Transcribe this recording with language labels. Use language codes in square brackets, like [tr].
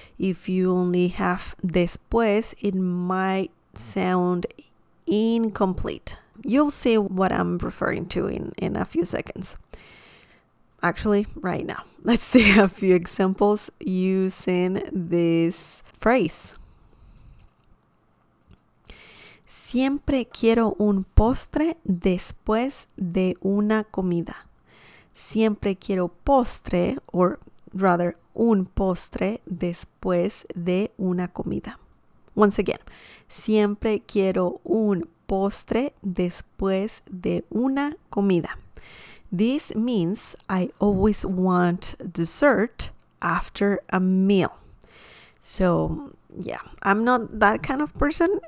[en] If you only have después, it might sound incomplete. You'll see what I'm referring to in a few seconds. Actually, right now. Let's see a few examples using this phrase. [es] Siempre quiero un postre después de una comida. Siempre quiero postre, [en] or rather, [es] un postre después de una comida. [en] Once again, [es] siempre quiero un postre después de una comida. [en] This means I always want dessert after a meal. So, yeah, I'm not that kind of person.